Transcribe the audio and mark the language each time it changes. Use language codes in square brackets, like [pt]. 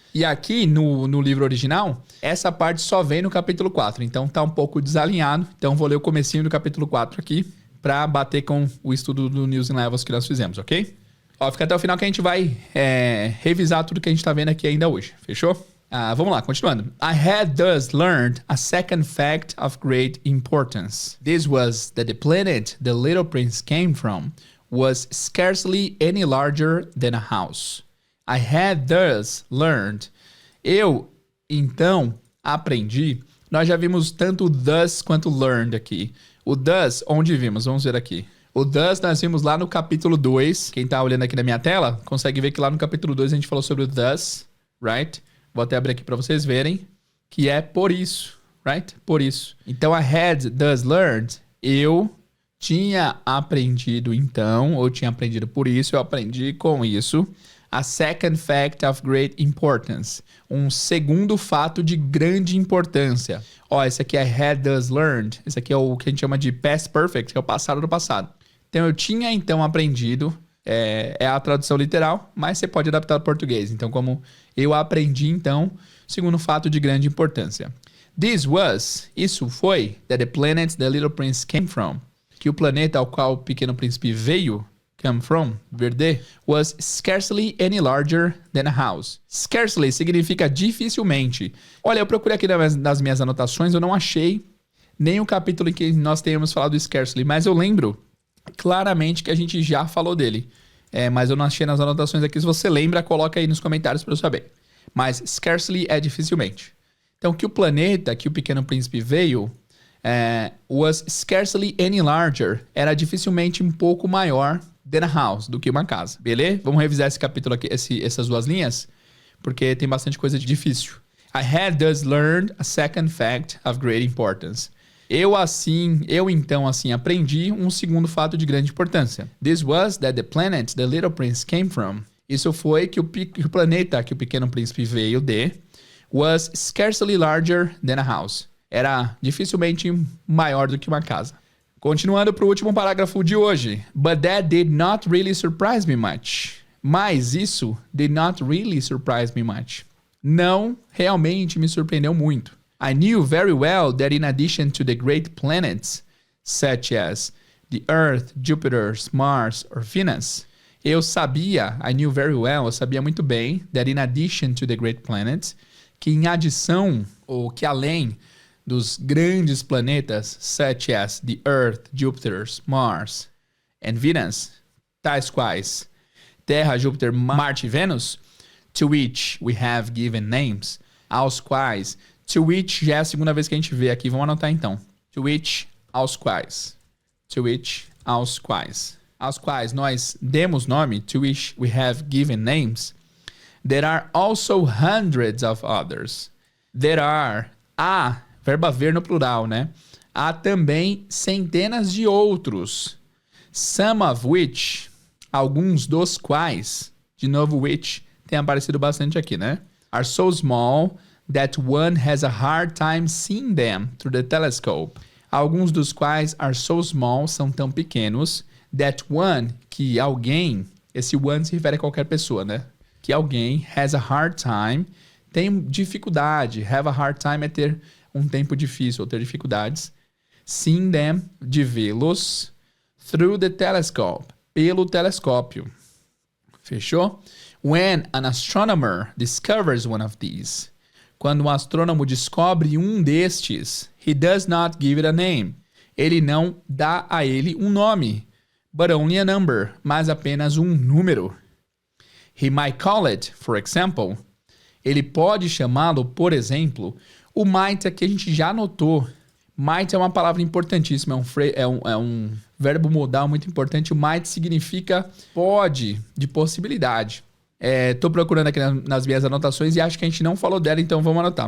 [pt] E aqui, no livro original, essa parte só vem no capítulo 4. Então, tá um pouco desalinhado. Então, vou ler o comecinho do capítulo 4 aqui pra bater com o estudo do News in Levels que nós fizemos, ok? Ó, fica até o final que a gente vai revisar tudo que a gente tá vendo aqui ainda hoje. Fechou? Vamos lá, continuando. [en] I had thus learned a second fact of great importance. This was that the planet the little prince came from was scarcely any larger than a house. I had thus learned. [pt] Eu, então, aprendi. Nós já vimos tanto thus quanto learned aqui. O thus, onde vimos? Vamos ver aqui. O thus nós vimos lá no capítulo 2. Quem tá olhando aqui na minha tela, consegue ver que lá no capítulo 2 a gente falou sobre o thus, [en] right? [pt] Vou até abrir aqui para vocês verem. Que é por isso, [en] right? [pt] Por isso. Então, [en] I had thus learned. [pt] Eu tinha aprendido então, ou tinha aprendido por isso, eu aprendi com isso. [en] A second fact of great importance. [pt] Um segundo fato de grande importância. Ó, esse aqui é [en] had thus learned. [pt] Esse aqui é o que a gente chama de past perfect, que é o passado do passado. Então, eu tinha então aprendido. É a tradução literal, mas você pode adaptar ao português. Então, como eu aprendi então, segundo fato de grande importância. [en] This was, isso foi, that the planet the little prince came from. [pt] Que o planeta ao qual o pequeno príncipe veio, [en] come from, [pt] vir de, [en] was scarcely any larger than a house. [pt] Scarcely significa dificilmente. Olha, eu procurei aqui nas minhas anotações, eu não achei nem o capítulo em que nós tenhamos falado do scarcely, mas eu lembro claramente que a gente já falou dele. Mas eu não achei nas anotações aqui. Se você lembra, coloca aí nos comentários para eu saber. Mas scarcely é dificilmente. Então, que o planeta que o Pequeno Príncipe veio [en] was scarcely any larger. [pt] Era dificilmente um pouco maior [en] than a house, [pt] do que uma casa. Beleza? Vamos revisar esse capítulo aqui, essas duas linhas, porque tem bastante coisa difícil. [en] I had thus learned a second fact of great importance. [pt] Eu então aprendi um segundo fato de grande importância. [en] This was that the planet the little prince came from. [pt] Isso foi que o planeta que o Pequeno Príncipe veio de [en] was scarcely larger than a house. [pt] Era dificilmente maior do que uma casa. Continuando para o último parágrafo de hoje. [en] But that did not really surprise me much. [pt] Mas isso [en] did not really surprise me much. [pt] Não realmente me surpreendeu muito. [en] I knew very well that in addition to the great planets, such as the Earth, Jupiter, Mars or Venus, [pt] eu sabia [en] muito bem, that in addition to the great planets, [pt] que em adição, ou que além dos grandes planetas, [en] such as the Earth, Jupiter, Mars and Venus, [pt] tais quais Terra, Júpiter, Marte e Vênus, [en] to which we have given names, [pt] aos quais, to which já é a segunda vez que a gente vê aqui, vamos anotar então. [en] To which, [pt] aos quais. [en] To which, [pt] aos quais. Aos quais nós demos nome, [en] to which we have given names. There are also hundreds of others. [pt] Há, verbo haver no plural, né? Há também centenas de outros. [en] Some of which, [pt] alguns dos quais, de novo which, tem aparecido bastante aqui, né? [en] Are so small that one has a hard time seeing them through the telescope. [pt] Alguns dos quais [en] are so small, [pt] são tão pequenos, [en] that one, [pt] que alguém, esse one se refere a qualquer pessoa, né? Que alguém [en] has a hard time, [pt] tem dificuldade, have a hard time é ter um tempo difícil, ou ter dificuldades, [en] seeing them, [pt] de vê-los, [en] through the telescope, [pt] pelo telescópio. Fechou? [en] When an astronomer discovers one of these, [pt] quando um astrônomo descobre um destes, [en] he does not give it a name. [pt] Ele não dá a ele um nome, [en] but only a number, [pt] mas apenas um número. [en] He might call it, for example. [pt] Ele pode chamá-lo, por exemplo. O might aqui a gente já notou. Might é uma palavra importantíssima, é um verbo modal muito importante. O might significa pode, de possibilidade. Tô procurando aqui nas minhas anotações e acho que a gente não falou dela, então vamos anotar.